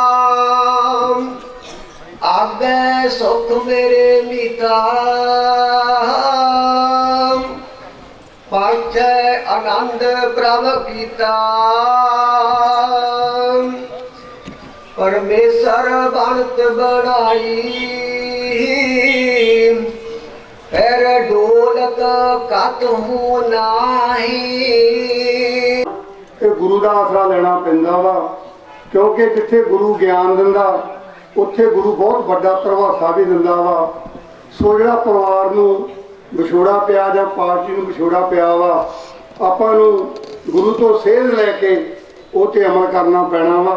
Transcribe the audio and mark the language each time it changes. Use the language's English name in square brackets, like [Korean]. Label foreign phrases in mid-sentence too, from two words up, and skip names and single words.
[Punjabi] ਆਗੇ ਸੁਖ ਮੇਰੇ ਮੀਤਾ ਪਾਛੇ ਆਨੰਦ ਪ੍ਰਭ ਕੀਤਾ ਪਰਮੇਸ਼ਵਰ ਬਨਤ ਬਨਾਈ ਫਿਰ ਢੋਲਕ ਕਤ ਹੂੰ ਨਾਹੀ। ਇਹ ਗੁਰੂ ਦਾ ਆਸਰਾ ਲੈਣਾ ਪੈਂਦਾ ਵਾ, ਕਿਉਂਕਿ ਜਿੱਥੇ ਗੁਰੂ ਗਿਆਨ ਦਿੰਦਾ ਉੱਥੇ ਗੁਰੂ ਬਹੁਤ ਵੱਡਾ ਪ੍ਰਭਾਸਾ ਵੀ ਦਿੰਦਾ ਵਾ। ਸੋ ਜਿਹੜਾ ਪਰਿਵਾਰ ਨੂੰ ਵਿਛੋੜਾ ਪਿਆ ਜਾਂ ਪਾਰਟੀ ਨੂੰ ਵਿਛੋੜਾ ਪਿਆ ਵਾ, ਆਪਾਂ ਨੂੰ ਗੁਰੂ ਤੋਂ ਸੇਧ ਲੈ ਕੇ ਉਹ 'ਤੇ ਅਮਲ ਕਰਨਾ ਪੈਣਾ ਵਾ।